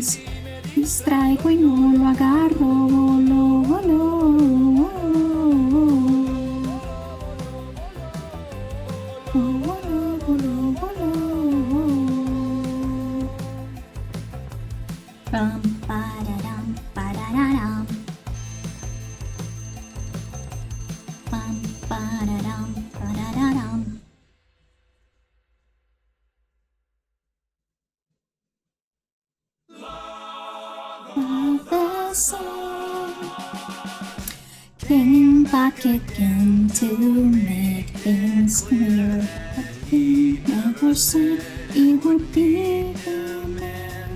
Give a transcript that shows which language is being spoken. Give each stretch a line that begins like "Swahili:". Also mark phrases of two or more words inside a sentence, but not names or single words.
Spanish: Distraigo y no lo agarro, voló, voló. Voló, voló, voló. Pam, pararam, pararam. Pam, pararam, pararam.
English: The sun came back again to make things clear, but he never said it would be the man.